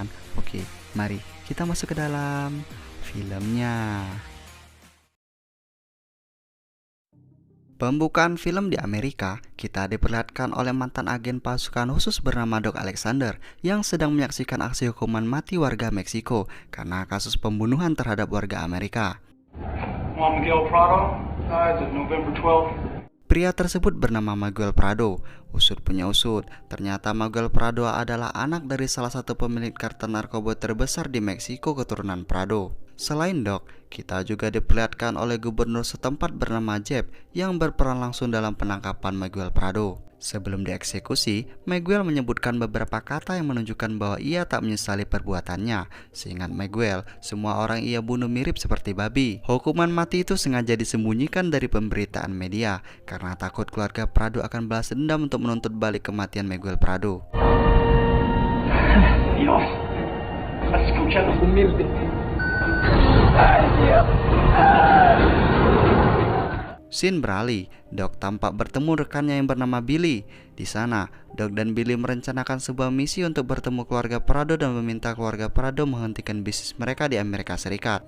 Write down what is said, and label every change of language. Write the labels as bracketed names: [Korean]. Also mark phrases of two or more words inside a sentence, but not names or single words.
[Indonesian] Oke, mari kita masuk ke dalam filmnya. Pembukaan film di Amerika, kita diperlihatkan oleh mantan agen pasukan khusus bernama Doc Alexander yang sedang menyaksikan aksi hukuman mati warga Meksiko karena kasus pembunuhan terhadap warga Amerika. [English] Miguel Prado dies on November 12th. [Indonesian] Pria tersebut bernama Miguel Prado. Usut punya usut, ternyata Miguel Prado adalah anak dari salah satu pemilik kartel narkoba terbesar di Meksiko keturunan Prado. Selain Doc, kita juga diperlihatkan oleh gubernur setempat bernama Jeb yang berperan langsung dalam penangkapan Miguel Prado. Sebelum dieksekusi, Miguel menyebutkan beberapa kata yang menunjukkan bahwa ia tak menyesali perbuatannya. Seingat Miguel, semua orang ia bunuh mirip seperti babi. Hukuman mati itu sengaja disembunyikan dari pemberitaan media karena takut keluarga Prado akan balas dendam untuk menuntut balik kematian Miguel Prado. [Spanish] Dios, escúchanos humilde. [Indonesian] Scene beralih, Doc tampak bertemu rekannya yang bernama Billy. Di sana, Doc dan Billy merencanakan sebuah misi untuk bertemu keluarga Prado dan meminta keluarga Prado menghentikan bisnis mereka di Amerika Serikat.